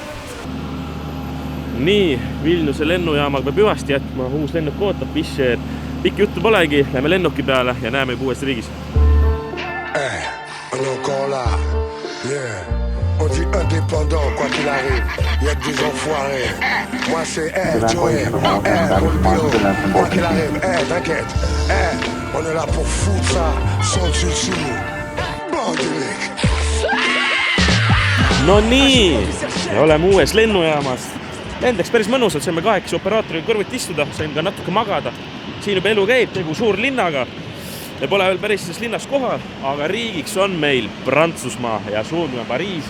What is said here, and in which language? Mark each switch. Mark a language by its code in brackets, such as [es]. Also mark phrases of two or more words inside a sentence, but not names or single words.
[et] Nii, Vilniuse lennujaamaga peab hüvasti jätma, uus lennuk ootab, Fischer. Pikk juttu polegi, lähme lennuki peale ja näeme juba uues riigis. [fr] On est encore là, yeah. On dit indépendant, quoi qu'il arrive. Y'a que des enfoirés. Moi c'est Joey, Golbio, quoi qu'il arrive, t'inquiète. On est là pour foutre ça, sans dessus. Bandilik. [et] No nii, ja oleme uues lennujaamas. Lendeks päris mõnusalt, saime 8 operaatoriga kõrvuti istuda, sain ka natuke magada. Siin juba elu käib, tegu suur linnaga. Me pole veel päris selles linnas kohal, aga riigiks on meil Prantsusmaa ja suundume Pariisi.